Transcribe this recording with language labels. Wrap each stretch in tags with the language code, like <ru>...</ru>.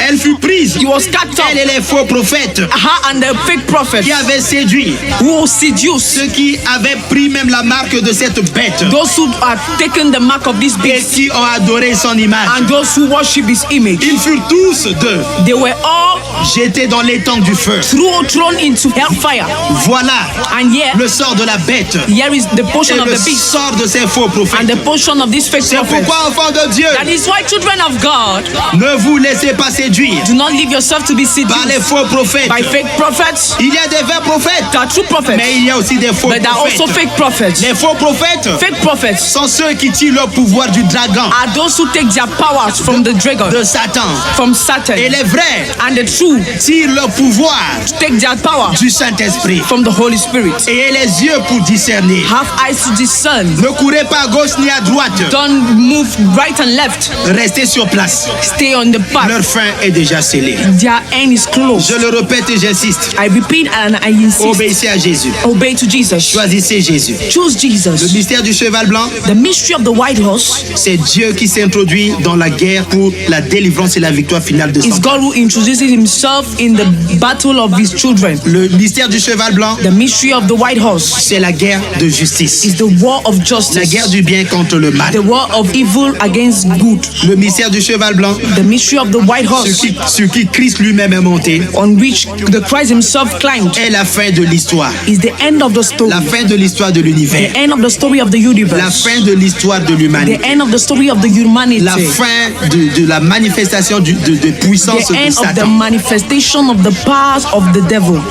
<fr>Elle fut prise.</fr> <en>He was catched up.</en> <fr>Elle et les faux prophètes</fr> <en>And the fake prophet</en> <fr>qui avaient séduit</fr> <en>who seduced</en> <fr>ceux qui avaient pris même la marque de cette bête</fr> <en>those who had taken the mark of this</en> <fr>et</fr> <en>beast</en> <fr>qui ont adoré son image.</fr> <en>and those who worship his image.</en> <fr>Ils furent tous deux</fr> <en>They were all</en> <fr>jetés dans l'étang du feu.</fr> <en>thrown into hellfire.</en> <fr>Voilà</fr> <en>And here,</en> <fr>le sort de la bête</fr> <en>here is the portion</en> <fr>et</fr> <en>of</en> <fr>le</fr> <en>the beast</en> <fr>sort de ces faux</fr> <en>and</en> <fr>prophètes.</fr> <en>the portion of this fake</en> <fr>C'est</fr> <en>prophet.</en> <fr>pourquoi, enfants de Dieu,</fr> <en>That is why, children of God,</en> <fr>ne vous laissez pas séduire</fr> <en>do not leave yourself to be</en> <fr>par les</fr> <en>seduced</en> <fr>faux prophètes.</fr> <en>by fake prophets.</en> <fr>Il y a des vrais prophètes,</fr> <en>There are true prophets,</en> <fr>mais il y a aussi des faux</fr> <en>but there are also</en> <fr>prophètes.</fr> <en>fake prophets.</en> <fr>Les faux prophètes</fr> <en>Fake prophets</en> <fr>sont ceux qui tirent le pouvoir du dragon,</fr> <en>are those who take their powers from the dragon,</en> <fr>de Satan.</fr> <en>from Satan,</en> <fr>Et les vrais</fr> <en>and the true</en> <fr>tirent le pouvoir</fr> <en>take their power</en> <fr>du Saint-Esprit.</fr> <en>from the Holy Spirit.</en> <fr>Et les yeux pour discerner.</fr> <en>Have eyes to discern.</en> <fr>Ne courez pas à gauche ni à droite.</fr> <en>Don't move right and left.</en> <fr>Restez sur place.</fr> <en>Stay on the path.</en> <fr>Leur fin est déjà scellée.</fr> <en>Their end is close.</en> <fr>Je le répète et j'insiste.</fr> <en>I repeat and I insist.</en> <fr>Obéissez à Jésus.</fr> <en>Obey to Jesus.</en> <fr>Choisissez Jésus.</fr> <en>Choose</en> <fr>Le</fr> <en>Jesus.</en> <fr>mystère du cheval blanc,</fr> <en>The mystery of the white horse</en> <fr>c'est Dieu qui s'introduit dans la guerre pour la délivrance et la victoire finale de</fr> <en>is</en> <fr>son</fr> <en>God who introduces himself in the battle of his children.</en> <fr>Le mystère du cheval blanc,</fr> <en>The mystery of the white horse</en> <fr>c'est la guerre de justice.</fr> <en>is the war of</en> <fr>La</fr> <en>justice.</en> <fr>guerre du bien contre le mal.</fr> <en>The war of evil against good.</en> <fr>Le mystère du cheval blanc,</fr> <en>The mystery of the white horse</en> <fr>sur qui Christ lui-même est monté,</fr> <en>on which the Christ himself climbed</en> <fr>est la fin de l'histoire.</fr> <en>is the end of the story.</en> <fr>La fin de l'histoire de l'univers.</fr> <en>The end of the story of the</en> <fr>La</fr> <en>universe.</en> <fr>fin de l'histoire de</fr> <en>The</en> <fr>l'humanité.</fr> <en>end of the story of the humanity.</en> <fr>La fin de la manifestation de puissance</fr> <en>The</en> <fr>de</fr> <en>end of the</en> <fr>Satan.</fr> <en>manifestation of the powers of the devil.</en>